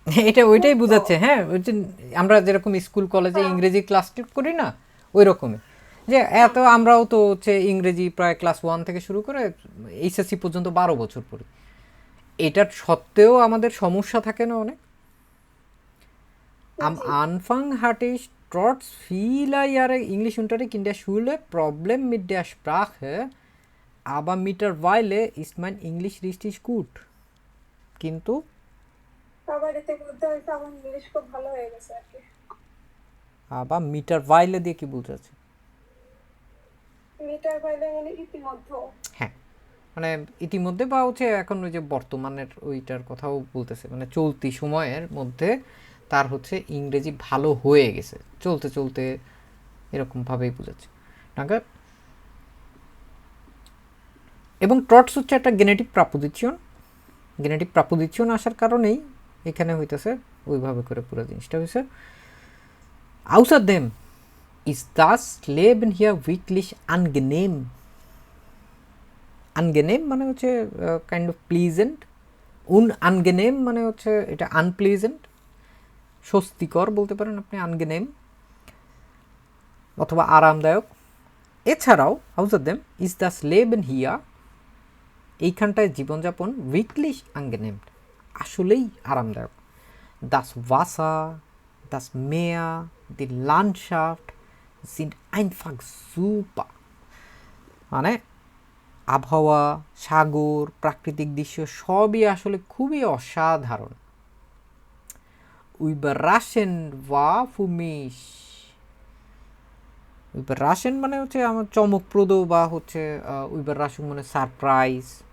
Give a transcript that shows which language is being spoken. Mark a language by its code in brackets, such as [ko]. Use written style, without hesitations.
[bn] এটা ওইটাই বোঝাচ্ছে। হ্যাঁ, ওই যে আমরা যেরকম স্কুল কলেজে ইংরেজি ক্লাস করি না, ওই রকমই যে এত আমরাও তো হচ্ছে ইংরেজি প্রায় ক্লাস 1 থেকে শুরু করে এইচএসসি পর্যন্ত 12 বছর পড়ি। এটার সত্ত্বেও আমাদের সমস্যা থাকে না অনেক। [de] Am Anfang hatte ich trotz vieler Jahre Englischunterricht in der Schule Problem mit der Sprache, aber mittlerweile ist mein Englisch richtig gut. [bn] কিন্তু আবার এতে বলতে হয়েছে আমার ইংলিশ খুব ভালো হয়ে গেছে আর কি। আবার mittlerweile দিয়ে কি বলতে? মিটার বাইলে মানে ইতিমধ্যে। হ্যাঁ, মানে ইতিমধ্যে বা হচ্ছে এখন ওই যে বর্তমানের ওইটার কথাও বলতেছে, মানে চলতি সময়ের মধ্যে তার হচ্ছে ইংরেজি ভালো হয়ে গেছে, চলতে চলতে এরকমভাবেই বোঝাচ্ছে নাকি। এবং ট্রটস হচ্ছে একটা জেনেটিক প্রাপোজিশন। জেনেটিক প্রাপোজিশন আসার কারণেই এখানে হইতেছে ওইভাবে করে পুরো জিনিসটা হয়েছে। [de] Außerdem ist das Leben hier wirklich angenehm. [bn] Angenehm মানে হচ্ছে কাইন্ড অফ প্লিজেন্ট, unangenehm মানে হচ্ছে এটা আনপ্লিজেন্ট, স্বস্তিকর বলতে পারেন আপনি angenehm, অথবা আরামদায়ক। এছাড়াও [de] außerdem ist das Leben hier, [bn] এইখানটায় জীবনযাপন [de] wirklich angenehm, [bn] আসলেই আরামদায়ক। [de] Das Wasser, das Meer, die Landschaft sind einfach super. [bn] মানে আবহাওয়া, সাগর, প্রাকৃতিক দৃশ্য সবই আসলে খুবই অসাধারণ। [de] Überraschend war für mich, [bn] überraschend মানে হচ্ছে আমার চমকপ্রদ বা হচ্ছে Überraschung মানে সারপ্রাইজ।